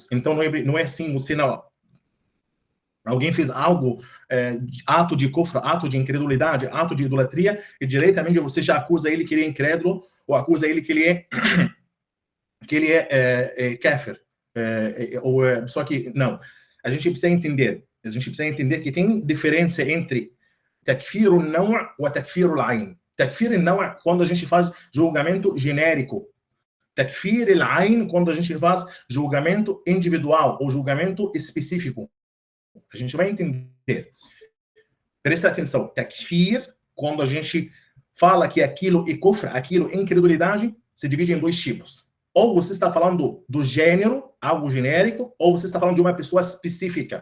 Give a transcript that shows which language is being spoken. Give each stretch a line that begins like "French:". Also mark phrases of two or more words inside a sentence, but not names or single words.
Portuguese: Então, não é assim, você não... Alguém fez algo, ato de kufra, ato de incredulidade, ato de idolatria, e diretamente você já acusa ele que ele é incrédulo, ou acusa ele que ele é kafir. Só que, não. A gente precisa entender que tem diferença entre
Arabic: تكفير النوع'
Portuguese: e
Arabic: تكفير العين. تكفير النوع'
Portuguese: é quando a gente faz julgamento genérico.
Arabic: تكفير العين
Portuguese: quando a gente faz julgamento individual ou julgamento específico. A gente vai entender. Presta atenção. Takfir, quando a gente fala que aquilo é kufr, aquilo é incredulidade, se divide em dois tipos. Ou você está falando do gênero, algo genérico, ou você está falando de uma pessoa específica.